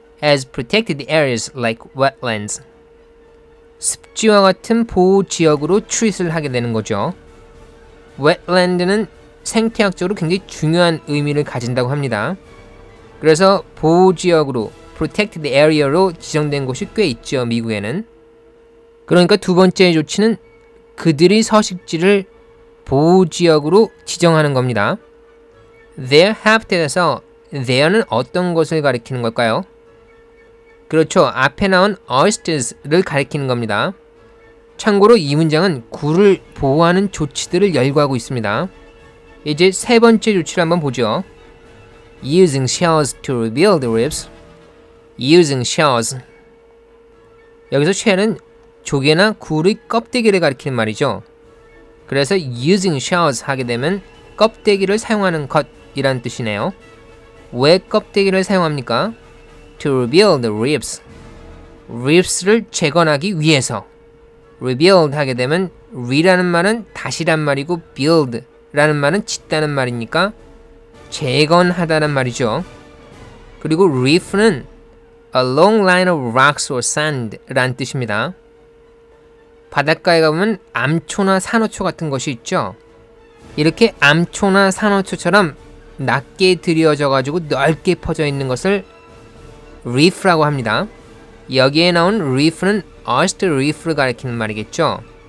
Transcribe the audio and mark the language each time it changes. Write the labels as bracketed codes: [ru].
[en] as protected areas like wetlands. [ko] 습지와 같은 보호지역으로 treat을 하게 되는 거죠. wetland는 생태학적으로 굉장히 중요한 의미를 가진다고 합니다. 그래서 보호지역으로 [en] protected area [ko] 로 지정된 곳이 꽤 있죠. 미국에는. 그러니까 두 번째 조치는 그들이 서식지를 보호지역으로 지정하는 겁니다. Their habitat에서 there는 어떤 것을 가리키는 걸까요? 그렇죠. 앞에 나온 oysters를 가리키는 겁니다. 참고로 이 문장은 굴을 보호하는 조치들을 열거하고 있습니다. 이제 세 번째 조치를 한번 보죠. [en] Using shells to rebuild reefs. Using shells. [ko] 여기서 shell은 조개나 굴의 껍데기를 가리키는 말이죠. 그래서 [en] using shells [ko] 하게 되면 껍데기를 사용하는 것이란 뜻이네요. 왜 껍데기를 사용합니까? [en] To rebuild reefs. [ko] reefs를 재건하기 위해서. rebuild 하게 되면 re라는 말은 다시란 말이고 build 라는 말은 짓다는 말이니까 재건하다는 말이죠. 그리고 reef는 [en] a long line of rocks or sand [ko] 란 뜻입니다. 바닷가에 가보면 암초나 산호초 같은 것이 있죠. 이렇게 암초나 산호초처럼 낮게 들여져 가지고 넓게 퍼져 있는 것을 reef라고 합니다. 여기에 나온 reef는 oyster reef를 가리키는 말이겠죠.